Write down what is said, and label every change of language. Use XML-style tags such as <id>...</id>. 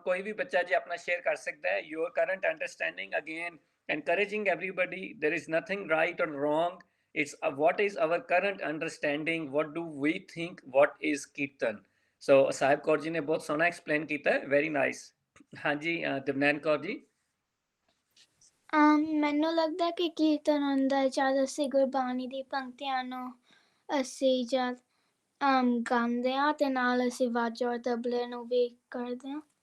<hi>कोई भी बच्चा जी अपना शेयर कर सकता है</hi> <en>your current understanding. Again, encouraging everybody, there is nothing right or wrong. It's what is our current understanding, what do we think, what is Kirtan.</en> <hi>So Sahib Kaur ji ने बहुत सोना explain किया है,</hi> <en>very nice.</en> <hi>हाँ जी, दिवनैन कौर जी।</hi> <pa>ਮੈਨੂੰ ਲੱਗਦਾ ਕਿ ਕੀਰਤਨ ਹੁੰਦਾ ਜਦ ਅਸੀਂ ਗੁਰਬਾਣੀ ਦੀ ਪੰਕਤੀਆਂ ਨੂੰ ਅਸੀਂ ਜਦ ਗਾਉਂਦੇ ਹਾਂ ਤੇ ਨਾਲ ਅਸੀਂ ਵਾਜਾ ਔਰ ਤਬਲੇ ਨੂੰ ਵੀ ਕਰਦੇ ਹਾਂ।</pa>